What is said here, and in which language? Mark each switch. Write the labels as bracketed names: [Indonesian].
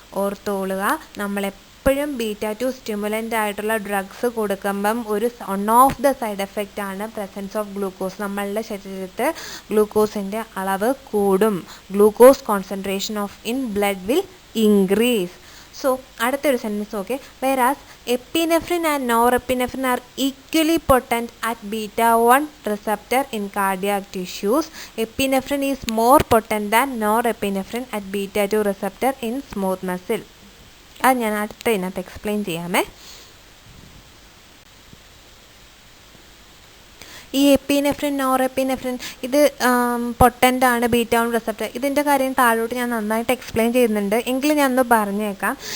[Malayalam] ഓർത്തോളുക, നമ്മളെപ്പോഴും β2 സ്റ്റിമുലൻ്റ് ആയിട്ടുള്ള ഡ്രഗ്സ് കൊടുക്കുമ്പം [English] one of the side effect [Malayalam] ആണ് പ്രസൻസ് ഓഫ് ഗ്ലൂക്കോസ്. നമ്മളുടെ ശരീരത്തിൽ ഗ്ലൂക്കോസിൻ്റെ അളവ് കൂടും. [English] Glucose concentration in blood will increase. So [Malayalam] അടുത്തൊരു സെൻറ്റൻസ് നോക്കെ, [English] whereas epinephrine and norepinephrine are equally potent at β1 receptor in cardiac tissues. Epinephrine is more potent than norepinephrine at β2 receptor in smooth muscle. [Malayalam] അത് ഞാൻ അടുത്തതിനകത്ത് explain ചെയ്യാമേ. ഈ epinephrine, norepinephrine ഇത് potent ആണ് β1 receptor. ഇതിൻ്റെ കാര്യം താഴോട്ട് ഞാൻ നന്നായിട്ട് എക്സ്പ്ലെയിൻ ചെയ്യുന്നുണ്ട്, എങ്കിലും ഞാൻ ഒന്ന് പറഞ്ഞേക്കാം.